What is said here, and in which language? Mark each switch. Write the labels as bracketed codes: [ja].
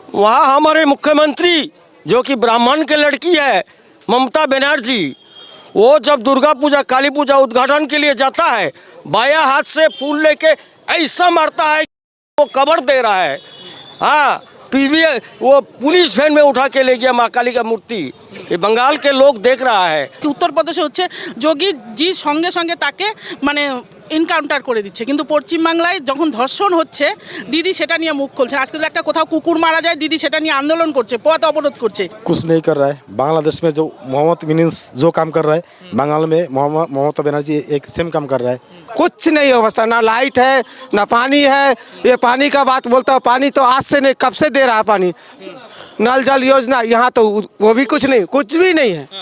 [hi] वहाँ हमारे मुख्यमंत्री जो कि ब्राह्मण के लड़की है ममता बनर्जी, वो जब दुर्गा पूजा काली पूजा उद्घाटन के लिए जाता है, बाया हाथ से फूल लेके ऐसा मारता है, वो कवर दे रहा है। हाँ, पीवी वो पुलिस वैन में उठा के ले गया माँ काली का मूर्ति। ये बंगाल के लोग देख रहा है। [bn] उत्तर प्रदेशे হচ্ছে যোগী জি সঙ্গে সঙ্গে তাকে মানে এনকাউন্টার করে দিচ্ছে, কিন্তু পশ্চিম বাংলায় যখন ধর্ষণ হচ্ছে দিদি সেটা নিয়ে মুখ খুলছে। আজকে একটা কোথাও কুকুর মারা যায় দিদি সেটা নিয়ে আন্দোলন করছে, পথ অবরোধ করছে। [hi] कुछ नहीं कर रहा है। बांग्लादेश में जो मोहम्मद मीनस जो काम कर रहा है, बंगाल में ममता बनर्जी एक सेम काम कर रहा है। कुछ नहीं अवस्था, ना लाइट है ना पानी है। ये पानी का बात बोलता हूँ, पानी तो आज से नहीं कब से दे रहा है पानी। नल जल योजना यहाँ तो वो भी कुछ नहीं, कुछ भी नहीं है।